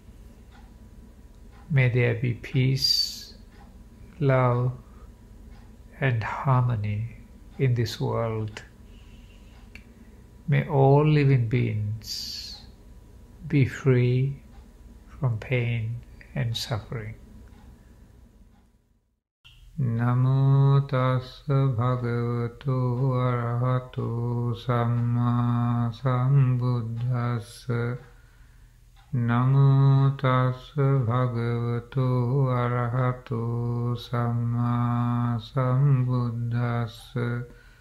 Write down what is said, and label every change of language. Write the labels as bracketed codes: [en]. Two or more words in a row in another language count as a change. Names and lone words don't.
[en] May there be peace, love, and harmony in this world. May all living beings be free from pain and suffering. [pi] Namo tassa bhagavato arahato samma sambuddhassa. Namo tassa bhagavato arahato samma sambuddhassa.